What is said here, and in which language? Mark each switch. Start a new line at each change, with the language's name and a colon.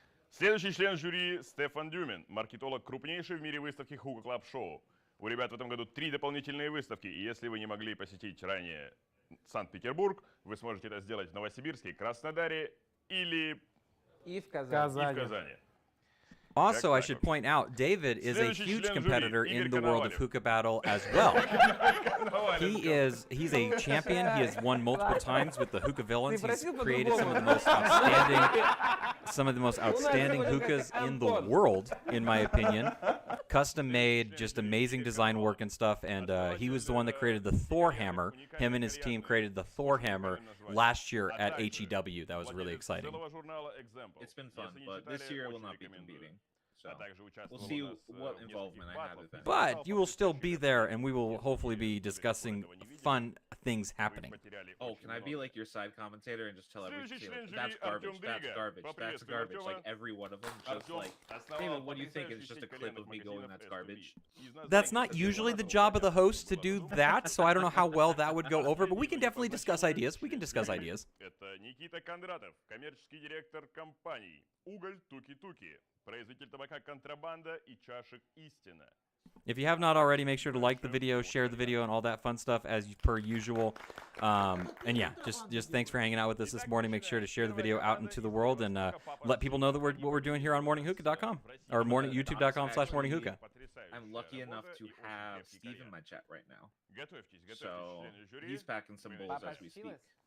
Russian: Следующий член жюри Стефан Дюмин, маркетолог крупнейшей в мире выставки Hookah Club Show. У ребят в этом году 3 дополнительные выставки, и если вы не могли посетить ранее Санкт-Петербург, вы сможете это сделать в Новосибирске, Краснодаре или в Казани.
English: Also, I should point out, David is a huge competitor in the world of Hookah Battle as well. He's a champion. He has won multiple times with the Hookah Villains. He's created some of the most outstanding hookahs in the world, in my opinion. Custom made, just amazing design work and stuff. And he was the one that created the Thor hammer. Him and his team created the Thor hammer last year at HEW. That was really exciting. It's been fun, but this year will not be competing. So we'll see what involvement I have. But you will still be there, and we will hopefully be discussing fun things happening. Oh, can I be like your side commentator and just tell everyone, that's garbage, that's garbage, that's garbage, like every one of them, just like, David, what do you think? And it's just a clip of me going, that's garbage. That's not usually the job of the host to do that, so I don't know how well that would go over, but we can definitely discuss ideas. We can discuss ideas.
Russian: Это Никита Кондратов, коммерческий директор компании Уголь Туки-Туки, производитель табака Контрабанда и чашек Истина.
English: If you have not already, make sure to like the video, share the video, and all that fun stuff as per usual. And yeah, just thanks for hanging out with us this morning. Make sure to share the video out into the world and let people know that what we're doing here on morninghookah.com or youtube.com/morninghookah. I'm lucky enough to have Steve in my chat right now. So he's packing some bowls as we speak.